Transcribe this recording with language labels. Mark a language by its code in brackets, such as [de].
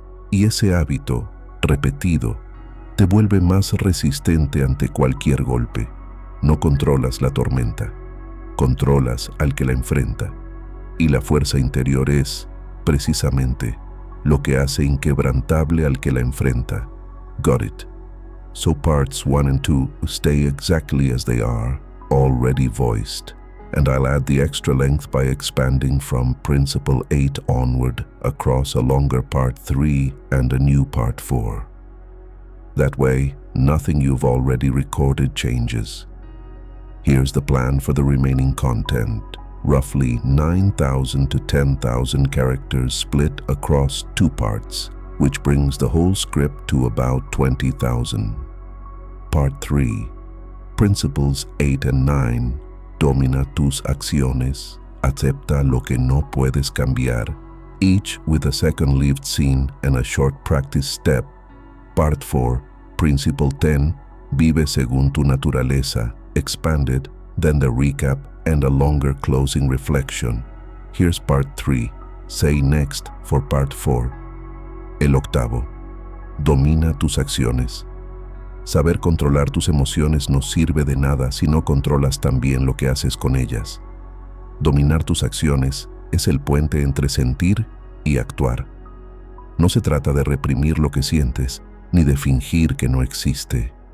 [es] Y ese hábito, repetido, te vuelve más resistente ante cualquier golpe. No controlas la tormenta, controlas al que la enfrenta. Y la fuerza interior es, precisamente, lo que hace inquebrantable al que la enfrenta. [en] Got it? So parts 1 and 2 stay exactly as they are, already voiced, and I'll add the extra length by expanding from Principle 8 onward across a longer Part 3 and a new Part 4. That way, nothing you've already recorded changes. Here's the plan for the remaining content: roughly 9,000 to 10,000 characters split across 2 parts, which brings the whole script to about 20,000. Part 3, Principles 8 and 9, [es] domina tus acciones, acepta lo que no puedes cambiar, [en] each with a second lived scene and a short practice step. Part 4, Principle 10, [es] vive según tu naturaleza, [en] expanded, then the recap and a longer closing reflection. Here's Part 3, say next for Part 4. [es] El octavo, domina tus acciones. Saber controlar tus emociones no sirve de nada si no controlas también lo que haces con ellas. Dominar tus acciones es el puente entre sentir y actuar. No se trata de reprimir lo que sientes, ni de fingir que no existe.